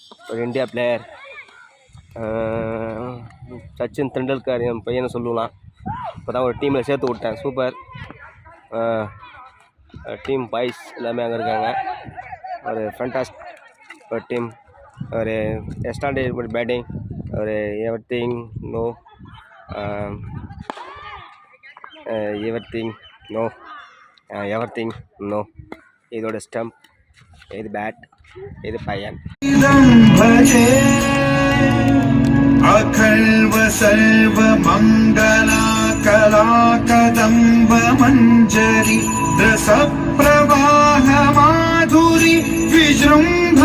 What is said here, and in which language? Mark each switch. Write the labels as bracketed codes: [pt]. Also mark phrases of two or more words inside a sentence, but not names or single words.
[ta] ஒரு இந்தியா பிளேயர் சச்சின் தெண்டுல்கர் என் பையனை சொல்லலாம். இப்போ தான் ஒரு டீமில் சேர்த்து விட்டேன். [en] super team boys [ta] எல்லாமே அங்கே இருக்காங்க. [en] ஒரு fantastic ஒரு team ஒரு standard batting ஒரு everything no everything no everything no எவ்ரிதிங் நோ. [ta] இதோட ஸ்டம்ப், இது பேட், இது பையன். [sa] अखल्व सर्व मंगला कला कदम्ब मंजरी रस प्रवाह माधुरी विजृंभ